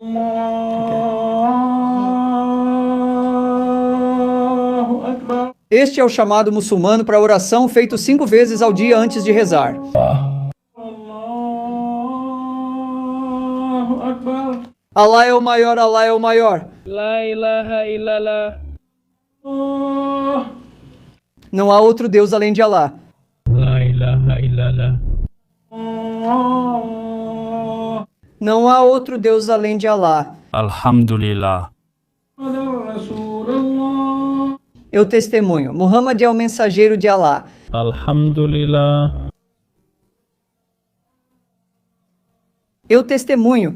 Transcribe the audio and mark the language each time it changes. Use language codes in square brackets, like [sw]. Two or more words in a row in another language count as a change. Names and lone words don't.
[pt] Este é o chamado muçulmano para oração feito 5 vezes ao dia antes de rezar. Allah é o maior, Allah é o maior. [ar] لا إله إلا الله. [pt] Não há outro Deus além de Allah. [ar] لا إله إلا الله. [pt] Não há outro Deus além de Allah. [ar] Alhamdulillah. [pt] Eu testemunho. Muhammad é o mensageiro de Allah. [ar] Alhamdulillah. [pt] Eu testemunho.